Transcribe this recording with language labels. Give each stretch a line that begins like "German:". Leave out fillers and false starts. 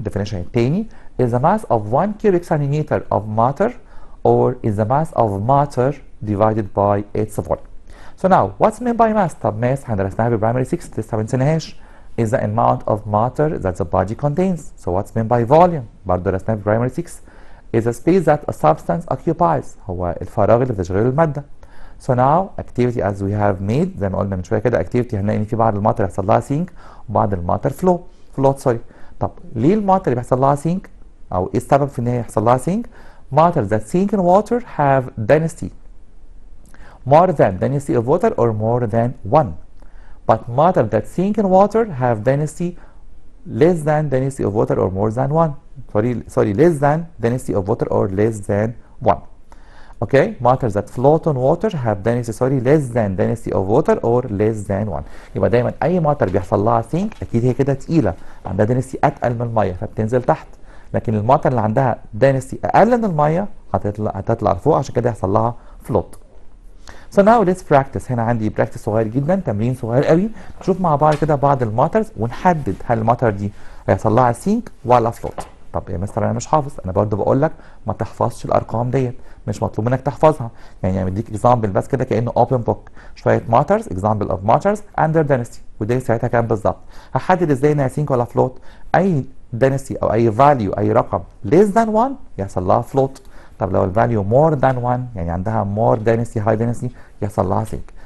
English: definition التاني is the mass of 1 cubic centimeter of matter or is the mass of matter divided by its volume. So now what's meant by mass؟
Arabic: طب mass احنا درسناها بالبرايمري 6 لسه ما بنسيناهاش.
English: is the amount of matter that the body contains. So what's meant by volume؟
Arabic: برضه درسناها بالبرايمري 6
English: is a space that a substance occupies.
Arabic: هو الفراغ اللي بتشغله المادة.
English: So now activity as we have made
Arabic: زي ما قلنا من شوية كده activity هنلاقي ان في بعض الماتر يحصل لها sink وبعض الماتر float سوري. طب ليه الماتر اللي بيحصل لها sink
English: او ايه السبب في ان هي يحصل لها sink؟ matter that sink in water have density more than density of water or more than 1. But matter that sink in water have density less than density of water or more than 1. Sorry, less than density of water or less than 1. Okay, matter that float on water have density less than density of water or less than 1.
Arabic: يبقى دايما اي matter بيحصل لها sink اكيد هي كده تقيله عندها density اتقل من الميه فبتنزل تحت. لكن الماتر اللي عندها density اقل من الميه هتطلع لفوق عشان كده يحصل لها float.
English: So now let's practice.
Arabic: هنا عندي practice صغير جدا تمرين صغير قوي نشوف مع بعض كده بعض الماترز ونحدد هل الماتر دي هيحصل لها سينك ولا فلوت. طب يا مستر انا مش حافظ. انا برضو بقول لك ما تحفظش الارقام ديت مش مطلوب منك تحفظها. يعني مديك اكزامبل بس كده كانه اوبن بوك شويه ماترز
English: example of matters and their density
Arabic: ودي ساعتها كام بالظبط. هحدد ازاي انها سينك ولا فلوت. اي density او اي فاليو اي رقم
English: less than 1
Arabic: يحصل لها فلوت. طب لو الفاليو
English: more than 1
Arabic: يعني عندها
English: more density high density
Arabic: يحصل لها sink.